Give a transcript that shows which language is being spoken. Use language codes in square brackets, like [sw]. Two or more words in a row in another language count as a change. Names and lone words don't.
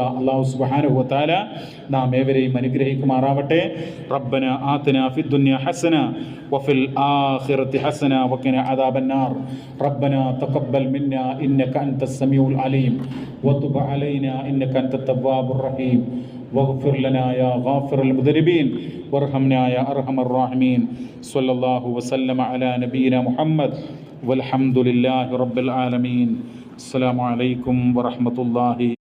[ml] അള്ളാഹു [ar] سبحانه وتعالى [ml] നാം ഏവരെയും അനുഗ്രഹിക്കുമാറാവട്ടെ. [ar] ربنا آتنا في الدنيا حسنة وفي الآخرة حسنة وقنا عذاب النار. ربنا تقبل منا إنك أنت السميع العليم وتب علينا إنك أنت التواب الرحيم واغفر لنا يا غافر المذنبين وارحمنا يا أرحم الراحمين. صلى الله وسلم على نبينا محمد والحمد لله رب العالمين. السلام عليكم ورحمة الله.